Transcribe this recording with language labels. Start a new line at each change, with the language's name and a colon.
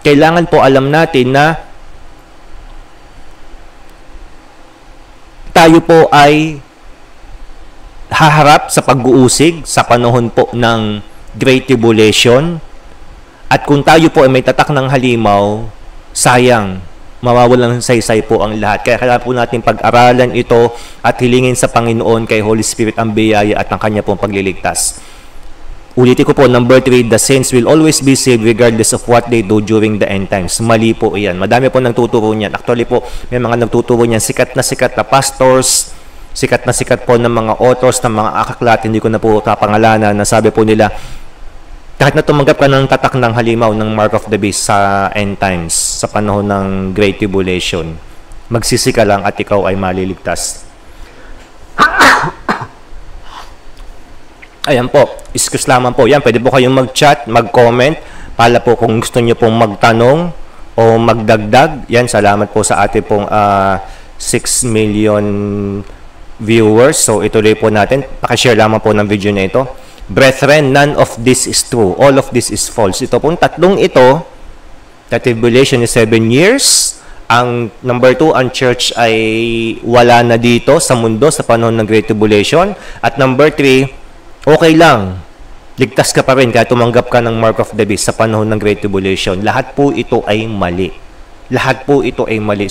Filipino: Kailangan po, alam natin na tayo po ay haharap sa pag-uusig sa panahon po ng Great Tribulation. At kung tayo po ay may tatak ng halimaw, sayang, mawawalan ng saysay po ang lahat. Kaya kailangan po natin pag-aralan ito at hilingin sa Panginoon kay Holy Spirit ang biyaya at ang kanya pong pagliligtas. Ulitin ko po,
English: number 3, the saints will always be saved regardless of what they do during the end times.
Filipino: Mali po iyan. Madami po nagtuturo niyan. Actually po, may mga nagtuturo niyan. Sikat na pastors, sikat po ng mga authors, ng mga akaklat, hindi ko na po kapangalanan, na sabi po nila, kahit na tumanggap ka ng tatak ng halimaw ng mark of the beast sa end times, sa panahon ng Great Tribulation, magsisi ka lang at ikaw ay maliligtas. Ayan po, excuse lamang po. Yan, pwede po kayong mag-chat, mag-comment, Pala po kung gusto nyo pong magtanong o magdagdag, yan, salamat po sa ating pong 6 million viewers. So ituloy po natin. Pakishare lamang po ng video na ito.
English: Brethren, none of this is true. All of this is false.
Filipino: Ito pong tatlong ito,
English: the tribulation is 7 years.
Filipino: Ang number 2, ang church ay wala na dito sa mundo sa panahon ng Great Tribulation. At number 3, okay lang. Ligtas ka pa rin kahit tumanggap ka ng mark of the beast sa panahon ng Great Tribulation. Lahat po ito ay mali. Lahat po ito ay mali.